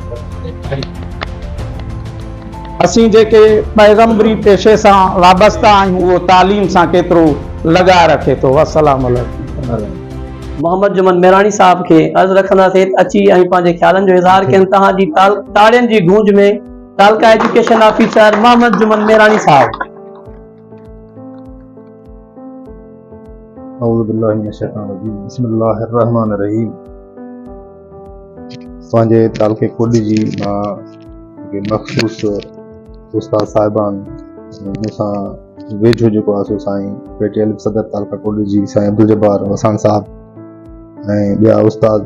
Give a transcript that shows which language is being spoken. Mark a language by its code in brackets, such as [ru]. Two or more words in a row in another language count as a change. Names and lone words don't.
[sd] असीं जेके पैगम्बरी पेशे सां वाबस्ता आहियूं उहो तालीम सां केतिरो लॻाए रखे थो। [ar] السلام عليكم. [sd] मोहम्मद जुमन मेहरानी साहब के अर्ज़ रखंदासीं अची ऐं पंहिंजे ख्यालनि जो इज़हार कनि। तव्हांजी ताड़ियुनि जी गूंज में तालका [en] education officer [sd] मोहम्मद जुमन मेहरानी साहब। [ar] أعوذ بالله من الشيطان الرجيم. بسم الله الرحمن الرحيم. [sd] असांजे तालके कोडी जी मां मखसूस उस्ताद साहिबान मूंसां वेझो जेको आहे सो साईं पेटियल सदर तालका कोडी जी साईं अब्दुल जब्बार वसाण साहब ऐं ॿिया उस्ताद।